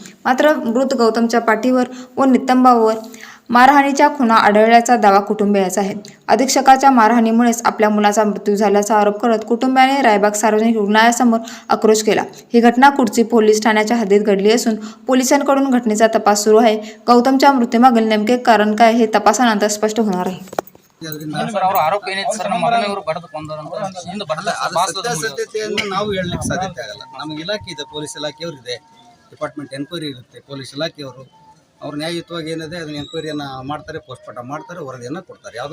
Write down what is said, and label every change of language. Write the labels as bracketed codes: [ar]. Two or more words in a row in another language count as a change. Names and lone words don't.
[mr] मात्र मृत गौतमच्या पाठीवर व नितंबावर मारहाणीच्या खुणा आढळल्याचा दावा कुटुंबियांचा आहे. अधीक्षकाच्या मारहाणीमुळेच आपल्या मुलाचा मृत्यू झाल्याचा आरोप करत कुटुंबियाने रायबाग सार्वजनिक रुग्णालयासमोर आक्रोश केला. ही घटना कुडची पोलीस ठाण्याच्या हद्दीत घडली असून पोलिसांकडून घटनेचा तपास सुरू आहे. गौतमच्या मृत्यूमागील नेमके कारण काय हे तपासानंतर स्पष्ट होणार आहे. [kn] ನಾವು ಹೇಳಲಿಕ್ಕೆ ಸಾಧ್ಯತೆ ಆಗಲ್ಲ. ನಮಗೆ ಇಲಾಖೆ ಇದೆ, ಪೊಲೀಸ್ ಇಲಾಖೆಯವರಿದೆ, [en] department enquiry [kn] ಇರುತ್ತೆ, ಪೊಲೀಸ್ ಇಲಾಖೆಯವರು ಅವ್ರು ನ್ಯಾಯಯುತವಾಗಿ ಏನಿದೆ ಅದನ್ನ ಎನ್ಕ್ವೈರಿಯನ್ನು ಮಾಡ್ತಾರೆ, ಪೋಸ್ಟ್ಮಾರ್ಟಮ್ ಮಾಡ್ತಾರೆ, ವರದಿಯನ್ನು ಕೊಡ್ತಾರೆ.